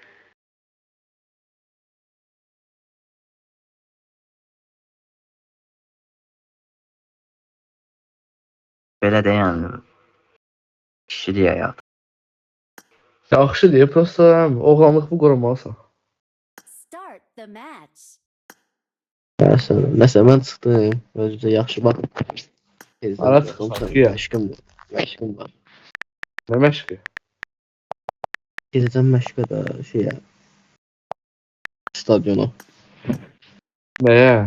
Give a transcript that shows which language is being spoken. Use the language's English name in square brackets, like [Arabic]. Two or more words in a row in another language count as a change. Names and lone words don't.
[Azerbaijani] Belə də yəni. Kişi deyə həyat. Yaxşı deyə, prosta oğlanlıq bu qorumalısan. [English] Start the match. [Azerbaijani] Nəsə mən çıxdım. Özümüzə yaxşı baxın. Ara çıxırsan ki, ya. Məşqim var. Məşqim var. Nə məşqi? Gedəcəm məşqə də şeyə. Stadiona. Nəyə?